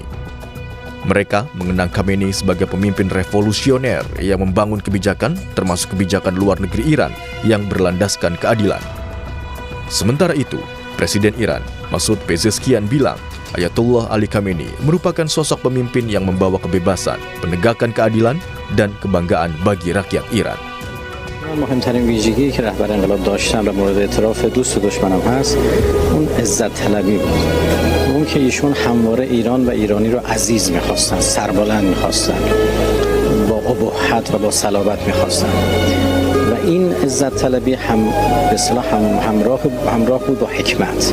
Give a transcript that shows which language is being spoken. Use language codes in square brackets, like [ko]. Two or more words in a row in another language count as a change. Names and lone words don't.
[id] Mereka mengenang Khamenei sebagai pemimpin revolusioner yang membangun kebijakan, termasuk kebijakan luar negeri Iran yang berlandaskan keadilan. Sementara itu, Presiden Iran, Masoud Pezeshkian bilang, Ayatullah Ali Khamenei merupakan sosok pemimpin yang membawa kebebasan, penegakan keadilan, dan kebanggaan bagi rakyat Iran. [fa] مهمترین ویژگی که رهبر انقلاب داشتن و مورد اعتراف دوست و دشمنم هست اون عزت طلبی بود. اون که ایشون همواره ایران و ایرانی رو عزیز می‌خواستن، سربلند می‌خواستن، با ابهت و با صلابت می‌خواستن. و این عزت طلبی هم به اصطلاح همراه بود با حکمت.